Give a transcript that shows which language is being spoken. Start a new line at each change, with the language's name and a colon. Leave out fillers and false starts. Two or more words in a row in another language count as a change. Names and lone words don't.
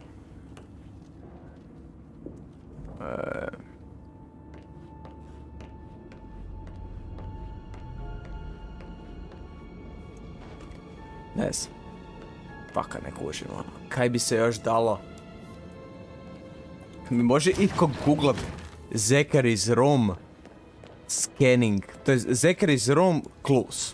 Croatian: Ne znam. Paka ne kužim, ono. Kaj bi se još dalo? Mi može itko googlat
English: Zachary's room scanning.
Croatian: To je
English: Zachary's room clues.